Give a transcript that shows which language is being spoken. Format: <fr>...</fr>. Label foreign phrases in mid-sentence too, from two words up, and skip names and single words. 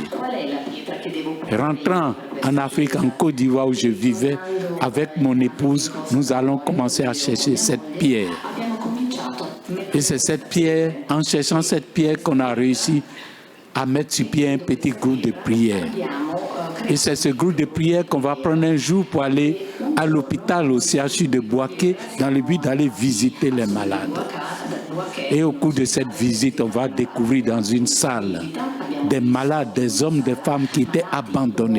<it>Qual è la pietra che devo</it> <fr>Rentrant en Afrique, en Côte d'Ivoire où je vivais, avec mon épouse, nous allons commencer à chercher cette pierre.</fr> <it>Abbiamo cominciato</it> <fr>Et c'est cette pierre, en cherchant cette pierre, qu'on a réussi à mettre sur pied un petit groupe de prière. Et c'est ce groupe de prière qu'on va prendre un jour pour aller à l'hôpital au CHU de Boaké dans le but d'aller visiter les malades. Et au cours de cette visite, on va découvrir dans une salle des malades, des hommes, des femmes qui étaient abandonnés.</fr>